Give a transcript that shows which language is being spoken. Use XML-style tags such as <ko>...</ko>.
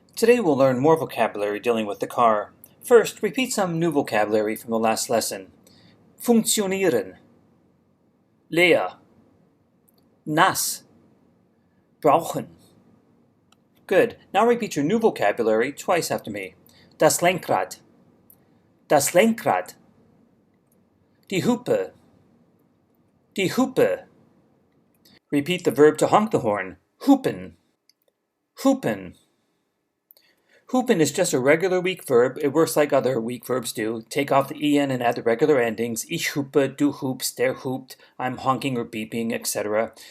<en>Today we'll learn more vocabulary dealing with the car. First, repeat some new vocabulary from the last lesson.</en> <de>Funktionieren, leer, nass, brauchen.</de> <en>Good. Now repeat your new vocabulary twice after me.</en> <de>Das Lenkrad, das Lenkrad. Die Hupe, die Hupe.</de> <en>Repeat the verb to honk the horn.</en> <de>Hupen, hupen.</de> <en>Hupen is just a regular weak verb. It works like other weak verbs do. Take off the en and add the regular endings.</en> <de>Ich hupe, du hupst, der hupt,</de> <en>I'm honking or beeping, etc.</en>